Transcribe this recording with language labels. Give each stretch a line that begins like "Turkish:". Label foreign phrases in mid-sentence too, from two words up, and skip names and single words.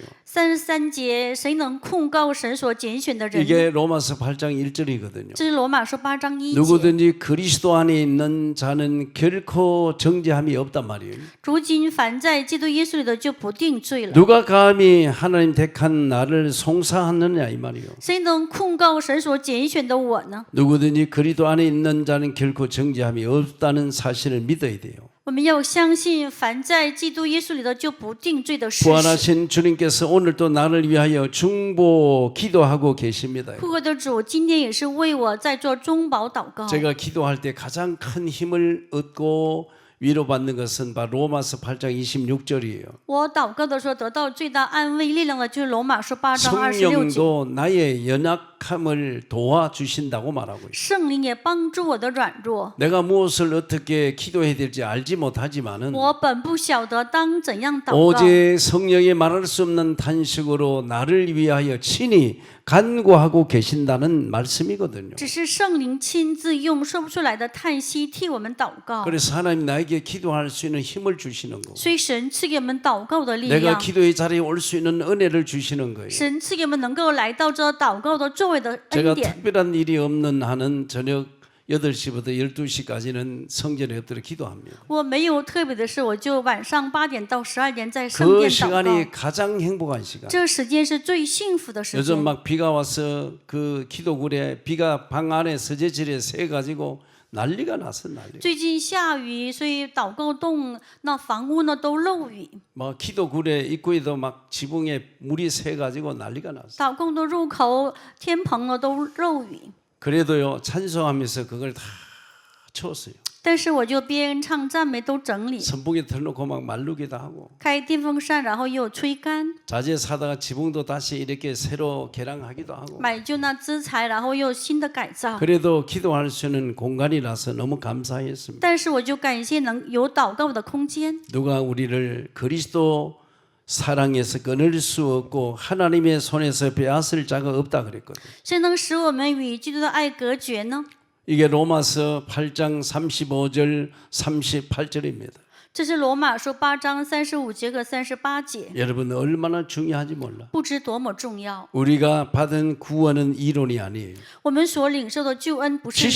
Chinese: 33 节，谁能控告神所拣选的人呢？
Korean: 이게 로마서 8장 1절이거든요.
Chinese: 这是罗马书8章1节。
Korean: 누구든지 그리스도 안에 있는 자는 결코 정죄함이 없단 말이에요.
Chinese: 如今凡在基督耶稣里的就不定罪了。
Korean: 누가 감히 하나님 택한 나를 송사하느냐 이 말이에요.
Chinese: 谁能控告神所拣选的我呢？
Korean: 누구든지 그리스도 안에 있는 자는 결코 정죄함이 없다는 사실을 믿어야 돼요.
Chinese: 我们要相信，凡在基督耶稣里的就不定罪的事实。
Korean: 부활하신 주님께서 오늘도 나를 위하여 중보 기도하고 계십니다.
Chinese: 复活的主今天也是为我在做中保祷告。
Korean: 제가 기도할 때 가장 큰 힘을 얻고 위로받는 것은 바로 로마서 8장 26절이에요.
Chinese: 我祷告的时候得到最大安慰力量的就是罗马书8章26节。
Korean: 성령도 나의 연약 약함을 도와주신다고 말하고 있어요.
Chinese: 圣灵也帮助我的软弱。
Korean: 내가 무엇을 어떻게 기도해야 될지 알지 못하지만은
Chinese: 我本不晓得当怎样祷告，
Korean: 오직 성령의 말할 수 없는 탄식으로 나를 위하여 친히 간구하고 계신다는 말씀이거든요.
Chinese: 只是圣灵亲自用说不出来的叹息替我们祷告。
Korean: 그래서 하나님 나에게 기도할 수 있는 힘을 주시는 거고
Chinese: 所以神赐给我们祷告的力
Korean: 내가
Chinese: 量，
Korean: 기도의 자리에 올 수 있는 은혜를 주시는 거예요.
Chinese: 神赐给我们能够来到这祷告的座位的
Korean: 제가
Chinese: 恩典。
Korean: 특별한 일이 없는 한은 저녁 8시부터 12시까지는 성전에 엎드려 기도합니다.
Chinese: 我没有特别的事，我就晚上8点到12点在圣
Korean: 그
Chinese: 殿祷
Korean: 시간이
Chinese: 告。
Korean: 가장 행복한 시간.
Chinese: 这时间是最幸福的时
Korean: 요즘
Chinese: 间。
Korean: 막 비가 와서 그 기도굴에 비가 방 안에 서재질에 새 가지고 난리가 났어 난리.
Chinese: 最近下雨，所以祷告洞那房屋呢都漏雨，
Korean: 막 기도굴에 입구에도 막 지붕에 물이 새 가지고 난리가 났어.
Chinese: 祷告的入口天棚呢都漏雨。
Korean: 그래도요 찬송하면서 그걸 다 치웠어요.
Chinese: 但是我就边唱赞美都整理，
Korean: 선풍기 틀어놓고 막 말르기도 하고
Chinese: 开电风扇，然后又吹干，
Korean: 자재 사다가 지붕도 다시 이렇게 새로 개량하기도 하고
Chinese: 买就那资材，然后又新的改造。
Korean: 그래도 기도할 수 있는 공간이라서 너무 감사했습니다.
Chinese: 但是我就感谢能有祷告的空间。
Korean: 누가 우리를 그리스도 사랑에서 끊을 수 없고 하나님의 손에서 빼앗을 자가 없다 그랬거든요.
Chinese: 谁能使我们与基督的爱隔绝呢？
Korean: 이게 로마서 8장 35절 38절입니다.
Chinese: 这是罗马书8章35节和38节，
Korean: 여러분 얼마나 중요한지 몰라.
Chinese: 不知多么重要。
Korean: 우리가 받은 구원은 이론이 아니에요.
Chinese: 我们所领受的救恩不是理